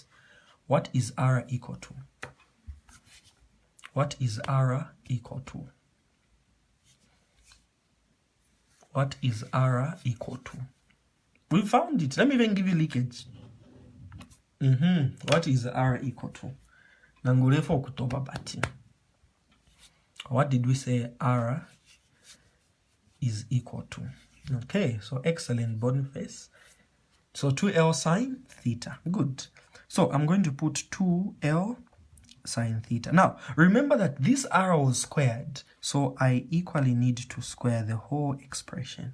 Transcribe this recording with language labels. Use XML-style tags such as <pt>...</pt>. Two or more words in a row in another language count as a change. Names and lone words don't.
<en>What is R equal to? What is R equal to? What is R equal to? We found it. Let me even give you leakage. What is R equal to?</en> <bem>Nangulefo kutoba bati.</bem> <en>What did we say R is equal to? Okay, so excellent, Boniface. So 2L sine theta. Good. So I'm going to put 2L sine theta. Now, remember that this R was squared, so I equally need to square the whole expression.</en>